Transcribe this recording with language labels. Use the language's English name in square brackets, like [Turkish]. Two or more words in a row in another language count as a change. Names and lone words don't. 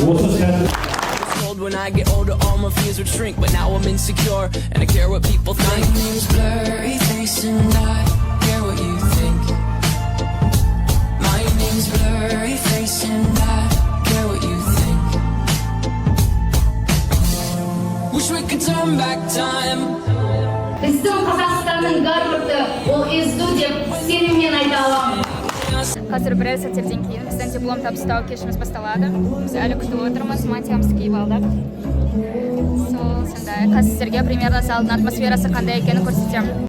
[English] I was told when I get older all my fears would shrink, but now I'm insecure and I care what people think. My name's blurry face and I care what you think. My name's blurry face and I care what you think. Wish we could turn back time. [Kazakh] Біздің Қазақстанның Гарварды ол езду деп сеніммен айта аламын. Қазір біраз сәттерден кейін біздің диплом табыстау кешіміз басталады. Біз әлі күтіп отырмыз, мантиямызды киіп алдық. Сондай, қазір сіздерге примерно залдың атмосферасы қандай екенін көрсетемін.